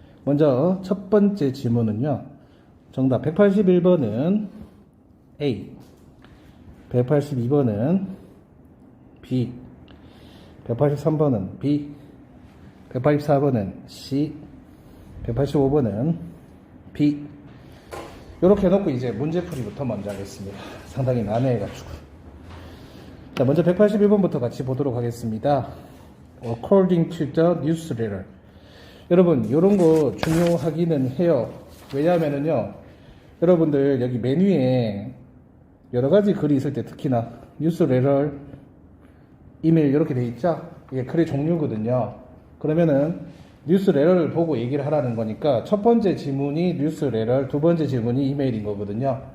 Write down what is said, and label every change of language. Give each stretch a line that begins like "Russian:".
Korean: 먼저 첫 번째 지문은요, 정답 181번은 A, 182번은 B, 183번은 B, 184번은 C, 185번은 B. 이렇게 해놓고 이제 문제풀이부터 먼저 하겠습니다. 상당히 난해해가지고. 자, 먼저 181번부터 같이 보도록 하겠습니다.
English: According to the newsletter.
Korean: 여러분, 이런 거 중요하기는 해요. 왜냐하면은요, 여러분들 여기 메뉴에 여러 가지 글이 있을 때 특히나 뉴스레터, 이메일 이렇게 돼 있죠? 이게 글의 종류거든요. 그러면은 뉴스레터를 보고 얘기를 하라는 거니까 첫 번째 지문이 뉴스레터, 두 번째 지문이 이메일인 거거든요.